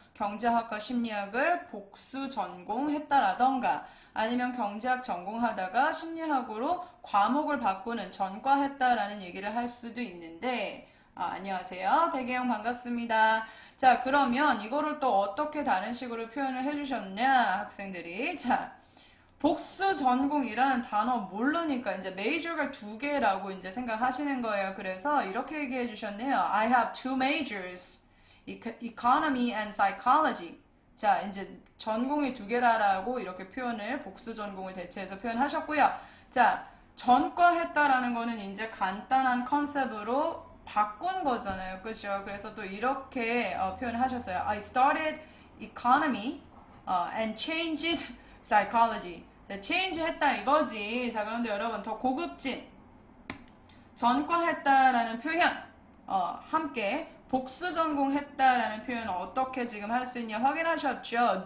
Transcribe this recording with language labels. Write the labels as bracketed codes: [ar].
[ko] 경제학과 심리학을 복수 전공했다라던가 아니면 경제학 전공하다가 심리학으로 과목을 바꾸는 전과했다라는 얘기를 할 수도 있는데 안녕하세요. 대개형 반갑습니다. 자, 그러면 이거를 또 어떻게 다른 식으로 표현을 해주셨냐 학생들이. 자, 복수 전공이란 단어 모르니까 이제 메이저가 두 개라고 이제 생각하시는 거예요. 그래서 이렇게 얘기해 주셨네요. [en] I have two majors, economy and psychology. [ko] 자, 이제 전공이 두 개라고 이렇게 표현을 복수 전공을 대체해서 표현하셨고요. 자, 전과했다라는 거는 이제 간단한 컨셉으로 바꾼 거잖아요. 그렇죠? 그래서 또 이렇게 표현하셨어요. [en] I started economy and changed psychology. [ko] 자, change 했다 이거지. 자, 그런데 여러분 더 고급진 전과했다라는 표현 함께 복수 전공했다라는 표현 어떻게 지금 할 수 있냐 확인하셨죠?